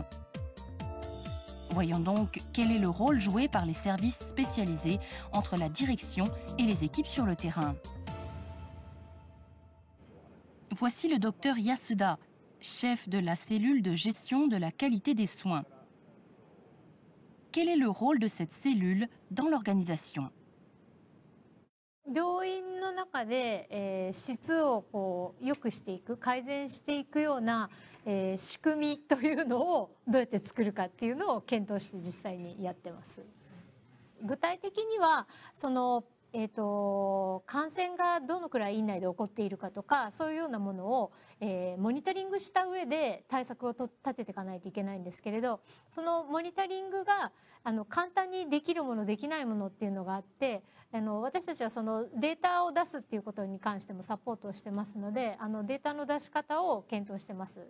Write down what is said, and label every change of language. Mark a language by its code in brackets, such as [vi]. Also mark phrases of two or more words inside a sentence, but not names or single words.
[fr] Voyons donc quel est le rôle joué par les services spécialisés entre la direction et les équipes sur le terrain. Voici le docteur Yasuda, chef de la cellule de gestion de la qualité des soins. Quel est le rôle de cette cellule dans l'organisation? [ja] 病院の中で、質を良くしていく、改善していくような、仕組みというのをどうやって作るかっていうのを検討して実際にやってます。具体的には感染がどのくらい院内で起こっているかとか、そういうようなものを、モニタリングした上で対策を立てていかないといけないんですけれど、そのモニタリングが簡単にできるものできないものっていうのがあって、私たちはそのデータを出すっていうことに関してもサポートをしてますので、データの出し方を検討してます。